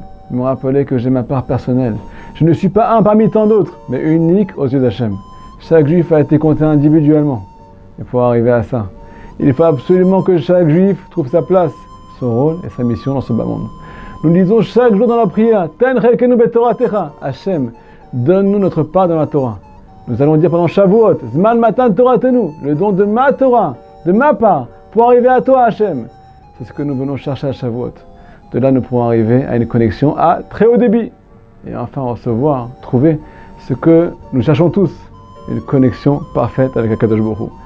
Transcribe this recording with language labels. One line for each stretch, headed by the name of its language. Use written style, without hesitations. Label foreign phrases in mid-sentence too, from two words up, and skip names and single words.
French: Me rappeler que j'ai ma part personnelle. Je ne suis pas un parmi tant d'autres, mais unique aux yeux d'Hachem. Chaque juif a été compté individuellement. Et pour arriver à ça, il faut absolument que chaque juif trouve sa place, son rôle et sa mission dans ce bas monde. Nous disons chaque jour dans la prière,
Hebrew: תן חלקנו בתורתך,
French: Hachem, donne-nous notre part dans la Torah. Nous allons dire pendant Shavuot,
Hebrew: זמן מתן תורה תנו,
French: le don de ma Torah, de ma part, pour arriver à toi, Hachem. C'est ce que nous venons chercher à Shavuot. De là, nous pourrons arriver à une connexion à très haut débit. Et enfin recevoir, trouver ce que nous cherchons tous, une connexion parfaite avec
Hebrew: הקדוש ברוך הוא.